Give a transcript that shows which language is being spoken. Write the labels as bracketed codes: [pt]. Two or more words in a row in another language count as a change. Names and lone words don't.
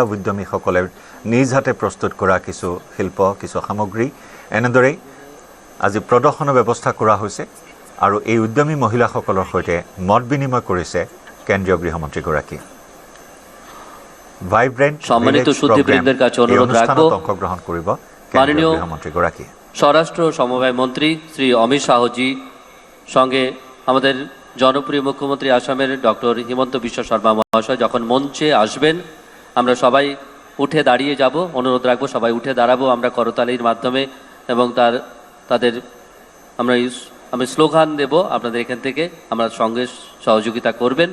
[as] উদ্যমীসকলে নিজ হাতে প্ৰস্তুত কৰা কিছু শিল্প কিছু সামগ্ৰী এনেদৰেই আজি প্ৰদৰ্শনৰ ব্যৱস্থা কৰা হৈছে আৰু এই উদ্যমী মহিলাসকলৰ সৈতে মত বিনিময় কৰিছে কেন্দ্ৰীয় গৃহমন্ত্ৰীগৰাকী। ভাইব্ৰেণ্ট [bn] সম্মানিত সুধীবৃন্দের কাছে অনুরোধ রাখবো [as] অংশগ্রহণ কৰিব মাননীয় গৃহমন্ত্ৰীগৰাকী। [bn] স্বরাষ্ট্র সমবায় মন্ত্রী শ্রী অমিত শাহজি সঙ্গে আমাদের জনপ্রিয় মুখ্যমন্ত্রী আসামের ডক্টর হিমন্ত বিশ্ব শর্মা মহাশয় যখন মঞ্চে আসবেন আমরা সবাই উঠে দাঁড়িয়ে যাব। অনুরোধ রাখবো সবাই উঠে দাঁড়াবো আমরা করতালির মাধ্যমে এবং তাদের আমি স্লোগান দেব আপনাদের এখান থেকে আমরা সঙ্গে সহযোগিতা করবেন।